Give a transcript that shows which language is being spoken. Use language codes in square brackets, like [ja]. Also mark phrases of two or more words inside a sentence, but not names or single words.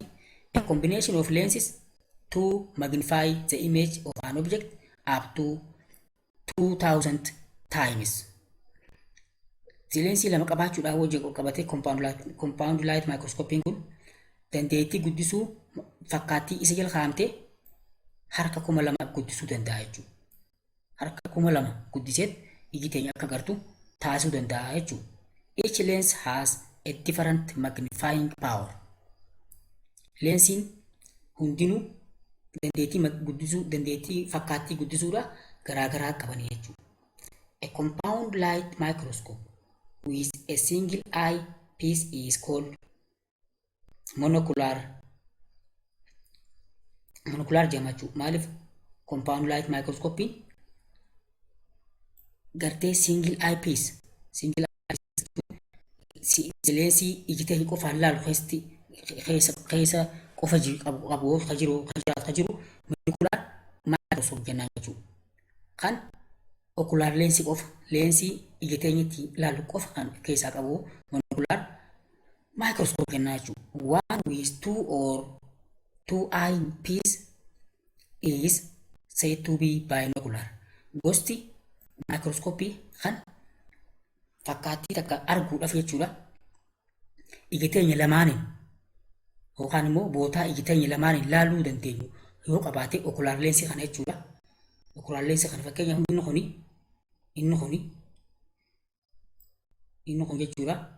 [en] A combination of lenses to magnify the image of an object up to 2000 times. [om] Lensii lama qabaachuudhaan wajjin qabatee [en] compound light microscope [om] kun dandeettii guddisuu fakkaattii isa jala kaa'amtee harka 2000 guddisuu danda'a jechuudha. Harka 2000 guddiseet iji teenya akka agartu taasisuu danda'a jechuudha. [en] Each lens has a different magnifying power. [om] Lensiin hundinuu dandeettii fakkaattii guddisuudha garaagaraa qaban jechuudha. [en] A compound light microscope with a single eye piece is called monocular jedhama. [om] Maaliif [en] compound light microscope [om] gartee [en] single eye piece [om] lensii iji teenya qofaan laalu keessa qofa qabu ka jiru [en] monocular microscope [om] jennaan jechuudha. Kan ocular lensii qofa leensii ija keenyatti ilaallu qofa kan keessaa qabu [en] monocular microscope [om] kennaa jechuudha. [en] One with two eye piece is said to be binocular. [om] Gosti microscope kan fakkaattii takka arguudhaaf jechuudha. Ija keenya lamaaniin yookaan immoo bootaa ija keenya lamaaniin ilaaluu dandeenyu yoo qabaate ocular lensii kana jechuudha. Ocular lensii kana fakkeenyaaf inni kun jechuudha.